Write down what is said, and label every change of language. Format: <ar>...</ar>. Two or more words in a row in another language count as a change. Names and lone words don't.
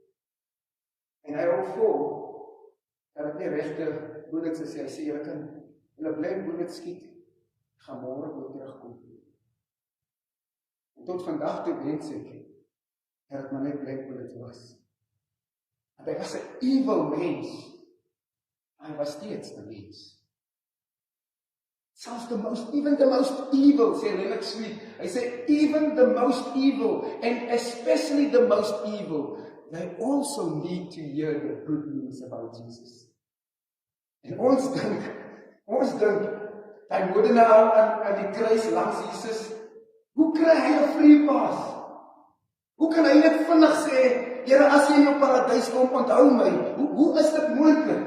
<af>En hy hou vol, dat het nie regte bullets is, hy sê, julle bly bullets skiet, gaan môre weer terugkom. En tot vandag toe wens ek, dat het maar net bly bullets was. Want hy was 'n evil mens, hy was steeds 'n mens.</af> <en>Selfs even the most evil,</en> <af>sê Leonard Sweet, hy sê,</af> <en>even the most evil, and especially the most evil, they also need to hear the good news about Jesus.</en> <af>En ons dink, hy moordenaar aan die kruis langs Jesus, hoe kry hy 'n</af> <en>free pass?</en> <af>Hoe kan hy net vinnig sê, Here, as jy in jou paradys kom, onthou my, hoe is dit moontlik?</af>